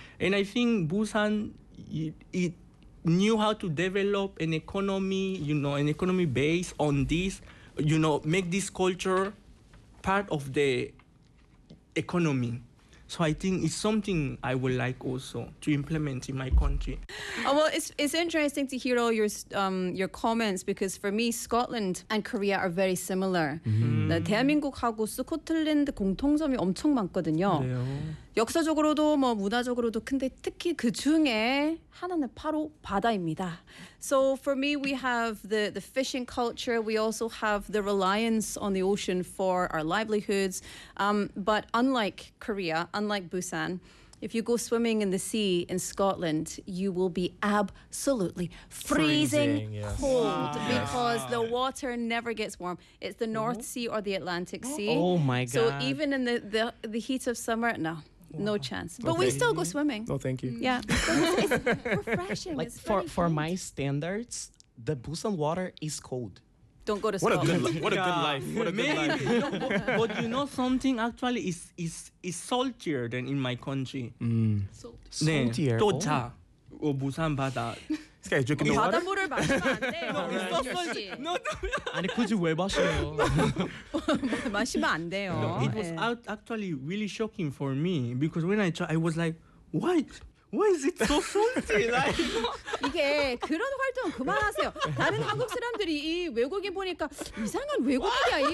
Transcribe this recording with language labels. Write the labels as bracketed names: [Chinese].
[English] And I think Busan, it knew how to develop an economy, you know, an economy based on this, you know, make this culture part of the economy. So I think it's something I would like also to implement in my country. Oh, well, it's interesting to hear all your comments because for me, Scotland and Korea are very similar. [Korean] 대한민국하고 스코틀랜드 공통점이 엄청 많거든요. 역사적으로도 뭐 문화적으로도 근데 특히 그 중에 하나는 바로 바다입니다. [English] So for me, we have the fishing culture. We also have the reliance on the ocean for our livelihoods. But unlike Korea, unlike Busan, if you go swimming in the sea in Scotland, you will be absolutely freezing cold because the water never gets warm. It's the North Sea or the Atlantic Sea. Oh my God. So even in the heat of summer, no. No chance. But we still go swimming. No, thank you. Yeah. It's refreshing. Like it's for my standards, the Busan water is cold. Don't go to Scotland. What a good life. But you know something actually is saltier than in my country. Saltier. Tota. Oh, Busan bada. This guy is drinking the water. [Korean] 바닷물을 마시면 안 돼요. 아니 굳이 왜 마셔요? 마시면 안 돼요. [English] It was actually really shocking for me because when I tried, I was like, what? Why is it so salty? [Korean] 이게 그런 활동 그만하세요. 다른 한국 사람들이 이 외국인 보니까 이상한 외국인이야.